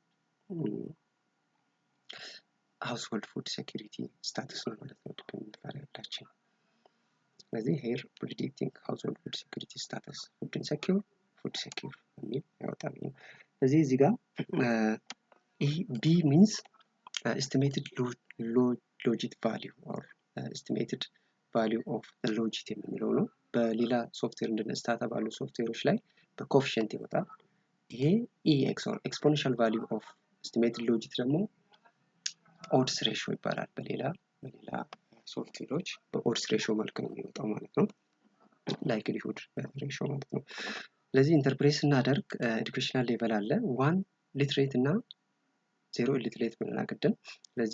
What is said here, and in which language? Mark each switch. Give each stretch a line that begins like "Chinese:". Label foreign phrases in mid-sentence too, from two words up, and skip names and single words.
English: household food security status
Amharic: ነው ማለት ነው
English: dependent variable።
Amharic: ስለዚህ
English: here predicting household food security status food insecure food secure
Amharic: የሚል ያወጣል። ስለዚህ እዚህ ጋር
English: B means estimated logit value or estimated value of the logit
Amharic: የምንለው ነው። በሌላ ሶፍትዌር እንደነ ስታታ ባሉ ሶፍትዌሮች ላይ በኮኤፊሽንት ይወጣል። ይሄ
English: EX or exponential value of estimated logit
Amharic: ደግሞ
English: odds ratio
Amharic: ይባላል። በሌላ ሶፍትዌሮች በ
English: odds ratio
Amharic: መልክ ነው የሚወጣው ማለት ነው።
English: likelihood ratio
Amharic: ማለት ነው። ስለዚህ ኢንተርፕሬት ስናደርግ
English: educational level
Amharic: አለ 1 ሊትሬት እና 0 ኢሊትሬት ብለናል ቅድም። ስለዚህ